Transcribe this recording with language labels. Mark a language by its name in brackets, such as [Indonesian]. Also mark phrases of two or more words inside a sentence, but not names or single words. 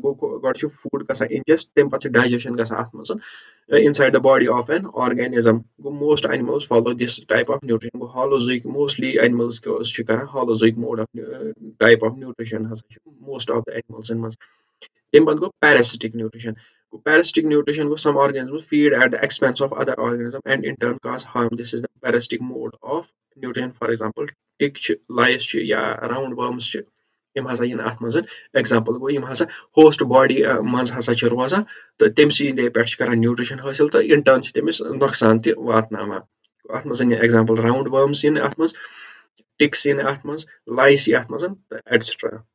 [Kashmiri] گۄڈٕ چھُ food گژھان ingest تَمہِ پَتہٕ چھِ digestion گژھان اَتھ منٛز [English] inside the body of an organism. Most animals follow this type of nutrition. Holozoic, mostly animals [Kashmiri] چھِ کران [English] holozoic mode of type of nutrition [Kashmiri] ہسا چھُ [English] most of the animals in منٛز. [Kashmiri] تَمہِ پَتہٕ گوٚو [English] parasitic nutrition. Parasitic nutrition گوٚو some organisms feed at the expense of other organisms and in turn cause harm. This is the parasitic mode of nutrition. For example, [Kashmiri] tick چھِ, lice چھِ یا round worms چھِ, یِم ہسا یِن اَتھ منٛز ایگزامپل گوٚو یِم ہسا [English] host body [Kashmiri] منٛز ہسا چھِ روزان تہٕ تٔمۍ سٕنٛدے پٮ۪ٹھ چھِ کران نیوٗٹرِشن حٲصِل تہٕ [English] in turn [Kashmiri] چھِ تٔمِس نۄقصان تہِ واتناوان. اَتھ منٛز یِن ایگزامپل [English] round worms [Kashmiri] یِن اَتھ منٛز, ٹِکس یِن اَتھ منٛز, لایس یی اَتھ منٛز تہٕ ایٹسٹرا.